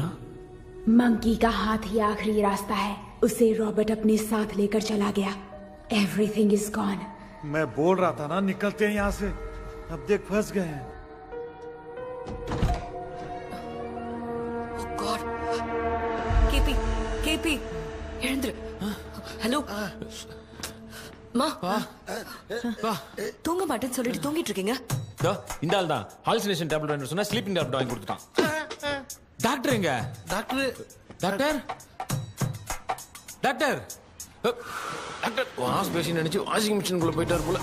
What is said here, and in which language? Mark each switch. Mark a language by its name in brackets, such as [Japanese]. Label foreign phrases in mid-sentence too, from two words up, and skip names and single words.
[Hindi] मंकी का हाथ ही आखिरी रास्ता है। उसे रॉबर्ट अपने साथ लेकर चला गया। [English] Everything is gone. [Hindi] मैं बोल रहा था ना, निकलते हैं यहाँ से। अब देख फंस गए हैं। [Tamil] गॉड, केपी, वीरेंद्र, हेलो மா தூங்க மாட்டேன்னு சொல்லிட்டு தூங்கிட்டு இருக்கீங்க? இந்த ஆள் தான் [English] hallucination tablet [Tamil] வாங்கி சொன்னா [English] sleeping tablet [Tamil] வாங்கி கொடுத்துட்டான். டாக்டர் எங்க? டாக்டர் [English] wash basin [Tamil] நினைச்சு வாஷிங் மிஷினுக்குள்ள போயிட்டாரு போல.